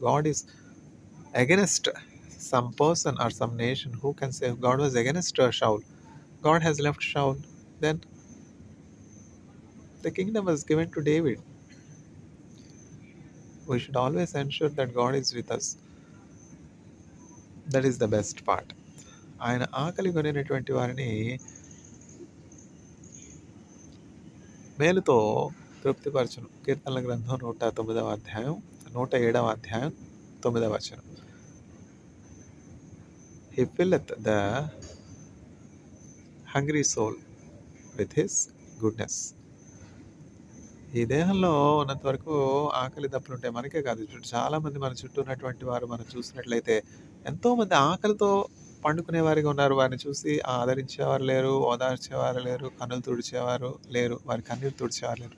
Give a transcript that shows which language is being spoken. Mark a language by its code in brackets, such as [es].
[en] God is against some person or some nation. Who can save? God was against Shaul. God has left Shaul. Then the kingdom was given to David. We should always ensure that God is with us. That is the best part. [te] ఆయన ఆకలి కొనినటువంటి వారిని మేలుతో తృప్తిపరచును. కీర్తనల గ్రంథం 109వ అధ్యాయం 107వ అధ్యాయం 9వ వచనం. [en] He filleth the hungry soul with his goodness. [te] ఈ దేహంలో ఉన్నంత వరకు ఆకలి దప్పులు ఉంటాయి. మనకే కాదు, చాలామంది మన చుట్టూ ఉన్నటువంటి వారు మనం చూసినట్లయితే ఎంతోమంది ఆకలితో పండుకునే వారిగా ఉన్నారు. వారిని చూసి ఆదరించేవారు లేరు, ఓదార్చేవారు లేరు, కన్నులు తుడిచేవారు లేరు, వారి కన్నీరు తుడిచేవారు లేరు.